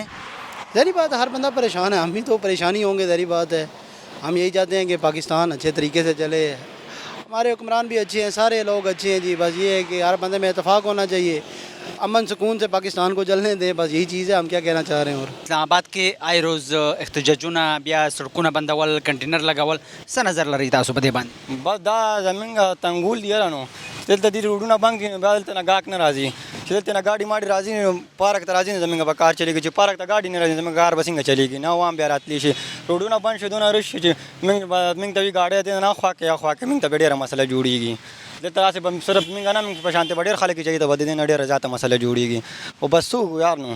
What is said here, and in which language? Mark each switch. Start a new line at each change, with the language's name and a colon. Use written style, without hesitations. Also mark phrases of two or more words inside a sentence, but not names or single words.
Urdu: ظاہری بات ہے ہر بندہ پریشان ہے ہم بھی تو پریشانی ہوں گے ظاہری بات ہے. ہم یہی چاہتے ہیں کہ پاکستان اچھے طریقے سے چلے ہمارے حکمران بھی اچھے ہیں سارے لوگ اچھے ہیں جی بس یہ ہے کہ ہر بندے میں اتفاق ہونا چاہیے امن سکون سے پاکستان کو چلنے دیں بس یہی چیز ہے ہم کیا کہنا چاہ رہے ہیں. اور
Pashto: اسلام آباد کې
Urdu: آئے روز
Pashto: احتجاجونه بیا سړکونه بندول کنټینر لګول څه نظر لري تاسو په دې باندې؟ بس دا زمونږ تنګول دی نو دلته دې روډونه بند کړي نو بیا دلته نه ګاهک نه راځي چې دلته نه ګاډي ماډي راځي نو پارک ته راځي نو زمونږ به کار چلېږي چې پارک ته ګاډي نه راځي زمونږ کار به څنګه چلېږي نه عوام بیا راتلی شي روډونه بند شي دونه رش شي چې موږ ته وي ګاډی دی نه خوا کې یا خوا کې موږ ته به ډېره مسله جوړېږي دلته راسې به صرف موږ نه موږ په شانتې به ډېر خلک چې د به د دې نه ډېره زیاته مسله جوړېږي او بس څه یار نو